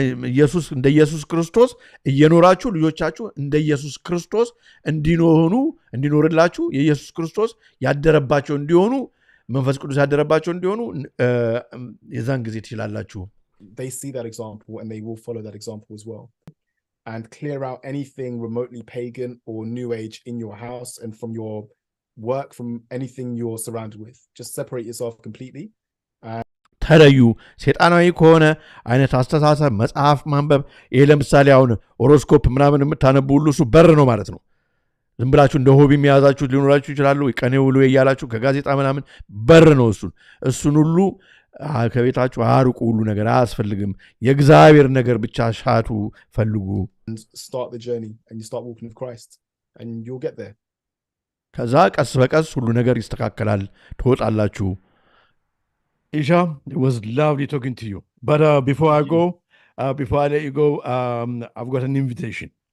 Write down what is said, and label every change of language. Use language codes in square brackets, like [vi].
[am] ኢየሱስ እንደ ኢየሱስ ክርስቶስ እየኖራችሁ ልጆቻችሁ እንደ ኢየሱስ ክርስቶስ እንዲኖርላችሁ የኢየሱስ ክርስቶስ ያደረባቸው እንዲሆኑ መንፈስ ቅዱስ ያደረባቸው እንዲሆኑ የዛን ጊዜ ትችላላችሁ። [en] They see that example and they will follow that example as well, and clear out anything remotely pagan or new age in your house and from your work, from anything you're surrounded with. Just separate yourself completely. [am] ተለዩ። ሴጣናዊ ከሆነ አይነት አስተሳሰብ መጽሐፍ ማንበብ፣ ይሄ ለምሳሌ አሁን ሆሮስኮፕ ምናምን የምታነቡ ሁሉ እሱ በር ነው ማለት ነው። ዝም ብላችሁ እንደ ሆቢ የሚያዛችሁ ሊኖራችሁ ይችላሉ። ቀኔ ውሎ እያላችሁ ከጋዜጣ ምናምን በር ነው። እሱን ሁሉ ከቤታችሁ አርቁ። ሁሉ ነገር አያስፈልግም። የእግዚአብሔር ነገር ብቻ ሻቱ፣ ፈልጉ። [en] Start the journey and you start walking with Christ and you'll get there. [am] ከዛ ቀስ በቀስ ሁሉ ነገር ይስተካከላል፣ ትወጣላችሁ። Isha, [en] it was lovely talking to you. But before I let you go, I've got an invitation.